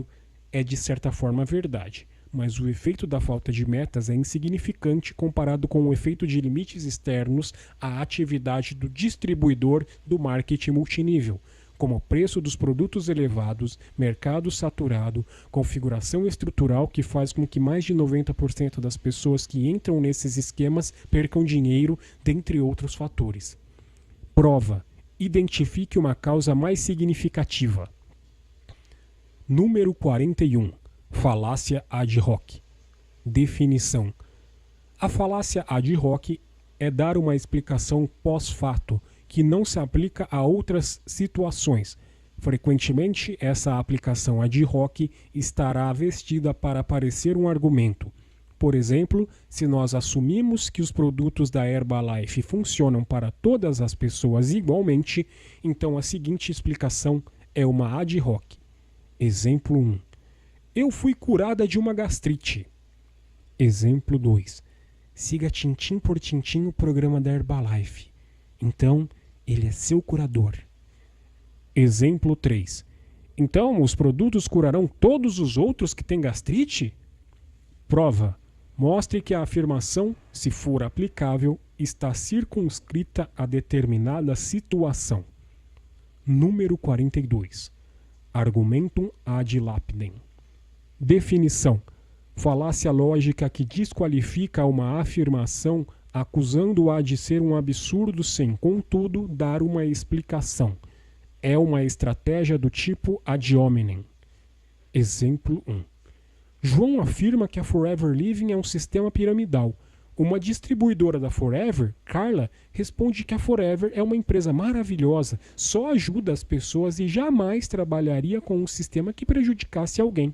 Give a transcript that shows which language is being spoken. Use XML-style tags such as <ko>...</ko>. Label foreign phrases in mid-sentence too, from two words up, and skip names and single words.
<pt>É de certa forma verdade, mas o efeito da falta de metas é insignificante comparado com o efeito de limites externos à atividade do distribuidor do marketing multinível, como o preço dos produtos elevados, mercado saturado, configuração estrutural que faz com que mais de 90% das pessoas que entram nesses esquemas percam dinheiro, dentre outros fatores. Prova. Identifique uma causa mais significativa. Número 41. Falácia</pt> <la>ad hoc.</la> <pt>Definição. A falácia</pt> <la>ad hoc</la> <pt>é dar uma explicação pós-fato, que não se aplica a outras situações. Frequentemente, essa aplicação</pt> <la>ad hoc</la> <pt>estará vestida para parecer um argumento. Por exemplo, se nós assumimos que os produtos da Herbalife funcionam para todas as pessoas igualmente, então a seguinte explicação é uma</pt> <la>ad hoc.</la> <pt>Exemplo 1. Eu fui curada de uma gastrite. Exemplo 2. Siga tintim por tintim o programa da Herbalife. Então, ele é seu curador. Exemplo 3. Então, os produtos curarão todos os outros que têm gastrite? Prova. Mostre que a afirmação, se for aplicável, está circunscrita a determinada situação. Número 42.</pt> <la>Argumentum ad lapidem.</la> <pt>Definição. Falácia lógica que desqualifica uma afirmação acusando-a de ser um absurdo sem, contudo, dar uma explicação. É uma estratégia do tipo</pt> <la>ad hominem.</la> <pt>Exemplo 1. João afirma que a Forever Living é um sistema piramidal. Uma distribuidora da Forever, Carla, responde que a Forever é uma empresa maravilhosa, só ajuda as pessoas e jamais trabalharia com um sistema que prejudicasse alguém.</pt>